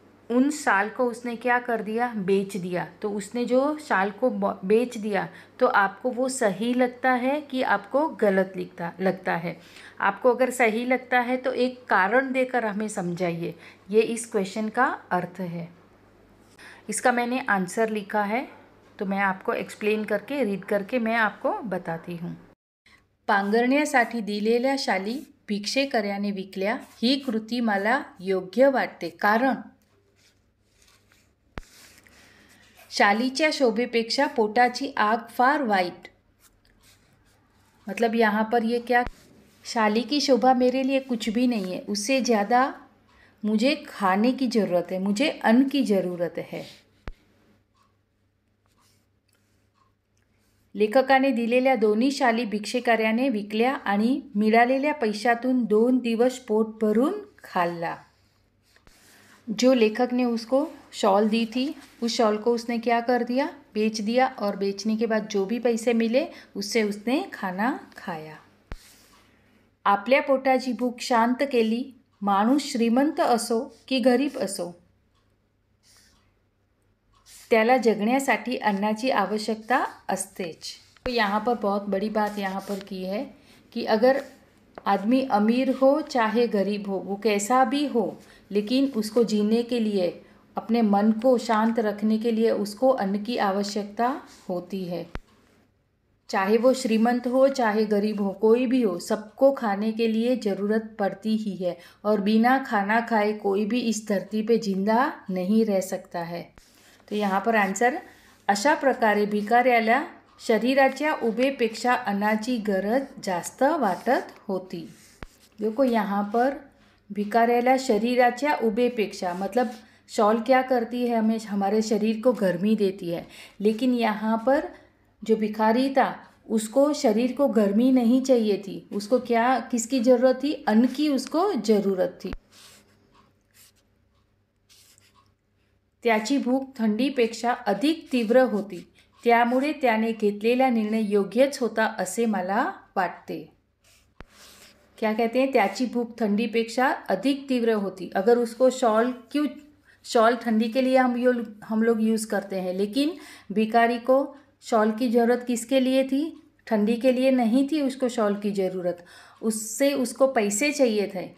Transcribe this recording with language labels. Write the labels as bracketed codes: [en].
[hi] उन शाल को उसने क्या कर दिया, बेच दिया। तो उसने जो शाल को बेच दिया तो आपको वो सही लगता है कि आपको गलत लगता है? आपको अगर सही लगता है तो एक कारण देकर हमें समझाइए। ये इस क्वेश्चन का अर्थ है। इसका मैंने आंसर लिखा है, तो मैं आपको एक्सप्लेन करके रीड करके मैं आपको बताती हूँ। [mr] पांघरण्यासाठी दिलेल्या शाली भिक्षेकर्याने विकल्या, ही कृती मला योग्य वाटते कारण शालीच्या शोभेपेक्षा पोटाची आग फार वाईट। [hi] मतलब यहाँ पर ये क्या, शाली की शोभा मेरे लिए कुछ भी नहीं है, उससे ज़्यादा मुझे खाने की ज़रूरत है, मुझे अन्न की ज़रूरत है। [mr] लेखकाने दिलेल्या दोन्ही शाली भिक्षेकर्याने विकल्या आणि मिळालेल्या पैशातून 2 दिवस पोट भरून खाल्ला। [hi] जो लेखक ने उसको शॉल दी थी, उस शॉल को उसने क्या कर दिया, बेच दिया, और बेचने के बाद जो भी पैसे मिले उससे उसने खाना खाया। [mr] आपल्या पोटाची भूक शांत केली, माणूस श्रीमंत असो की गरीब असो, त्याला जगण्यासाठी अन्नाची आवश्यकता असतेच। [hi] तो यहाँ पर बहुत बड़ी बात यहाँ पर की है कि अगर आदमी अमीर हो चाहे गरीब हो, वो कैसा भी हो, लेकिन उसको जीने के लिए, अपने मन को शांत रखने के लिए उसको अन्न की आवश्यकता होती है। चाहे वो श्रीमंत हो चाहे गरीब हो, कोई भी हो, सबको खाने के लिए ज़रूरत पड़ती ही है, और बिना खाना खाए कोई भी इस धरती पे जिंदा नहीं रह सकता है। तो यहाँ पर आन्सर, [mr] अशा प्रकारे भिकाऱ्याला शरीराच्या उभेपेक्षा अन्नाची गरज जास्त वाटत होती। [hi] देखो यहाँ पर [mr] भिकाऱ्याला शरीराच्या उभेपेक्षा, [hi] मतलब शॉल क्या करती है, हमें हमारे शरीर को गर्मी देती है, लेकिन यहाँ पर जो भिखारी था उसको शरीर को गर्मी नहीं चाहिए थी, उसको क्या, किसकी ज़रूरत थी, अन्न की उसको ज़रूरत थी। [mr] त्याची भूक थंडीपेक्षा अधिक तीव्र होती, त्यामुळे त्याने घेतलेला निर्णय योग्यच होता असे मला वाटते। [hi] क्या कहते हैं, [mr] त्याची भूख ठंडीपेक्षा अधिक तीव्र होती। [hi] अगर उसको शॉल ठंडी के लिए हम लोग यूज़ करते हैं, लेकिन भिखारी को शॉल की ज़रूरत किसके लिए थी, ठंडी के लिए नहीं थी उसको शॉल की ज़रूरत, उससे उसको पैसे चाहिए थे।